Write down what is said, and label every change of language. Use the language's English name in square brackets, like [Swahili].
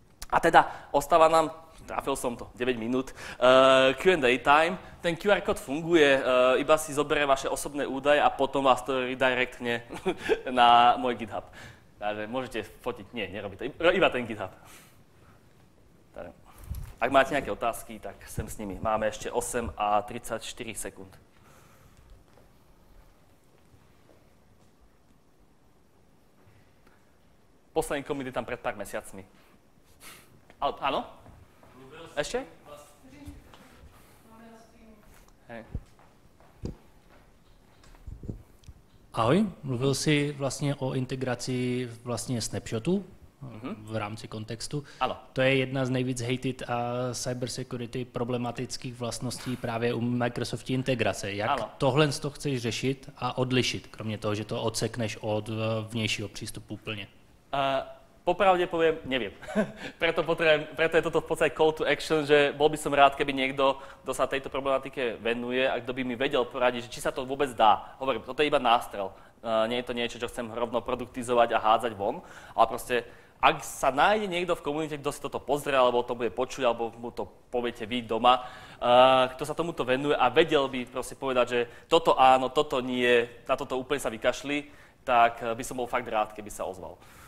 [Slovak] A teda ostáva nám, trafil som to, 9 minút, Q&A time. Ten QR kód funguje, iba si zoberie vaše osobné údaje a potom vás to redirectne na môj GitHub. Takže môžete fotiť, nie, nerobí to, iba ten GitHub. Tak, ak máte nejaké otázky, tak sem s nimi. Máme ešte 8 a 34 sekúnd. Posledný commit je tam pred pár mesiacmi. Áno? Ešte? Hej. [Czech] Ahoj, mluvil jsi vlastně o integraci vlastně snapshotu v rámci kontextu. Ano. To je jedna z nejvíc hated a cybersecurity problematických vlastností právě u Microsoft integrace. Jak tohle to chceš řešit a odlišit, kromě toho, že to odsekneš od vnějšího přístupu úplně? [Slovak] Popravde poviem, neviem. preto je toto v podstate call to action, že bol by som rád, keby niekto, kto sa tejto problematike venuje a kto by mi vedel poradiť, že či sa to vôbec dá. Hovorím, toto je iba nástrel. Nie je to niečo, čo chcem rovno produktizovať a hádzať von, ale proste, ak sa nájde niekto v komunite, kto si toto pozrie, alebo to bude počuť, alebo mu to poviete vy doma, kto sa tomuto venuje a vedel by proste povedať, že toto áno, toto nie, na toto úplne sa vykašli, tak by som bol fakt rád, keby sa ozval.